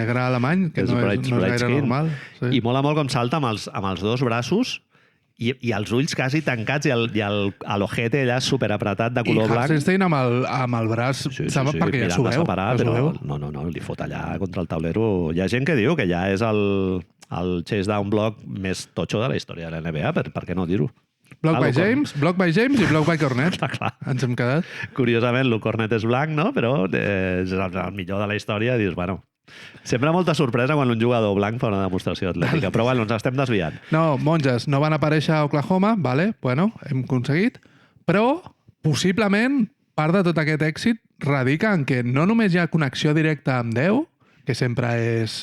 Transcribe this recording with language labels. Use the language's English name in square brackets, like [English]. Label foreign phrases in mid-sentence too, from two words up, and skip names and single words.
[Catalan] Negre alemany, que no és gaire normal. I mola molt com salta amb els dos braços i els ulls quasi tancats i l'ojete allà superapretat de color blanc. I Hartenstein amb el braç, perquè ja s'ho veu. Però no, li fot allà contra el taulero. Hi ha gent que diu que ja és el [English] chase down block [Catalan] més totxo de la història de la NBA, per què no dir-ho? [English] Block by James i block by Cornet. [Catalan] Clar. Ens hem quedat. Curiosament, el Cornet és blanc, no? Però és el millor de la història i dius, bueno... Sempre molta sorpresa quan un jugador blanc fa una demostració atlètica, però bueno, ens estem desviant. No, monges, no van aparèixer a Oklahoma, [Spanish] vale, bueno, [Catalan] hem aconseguit, però possiblement part de tot aquest èxit radica en que no només hi ha connexió directa amb Déu, que sempre és...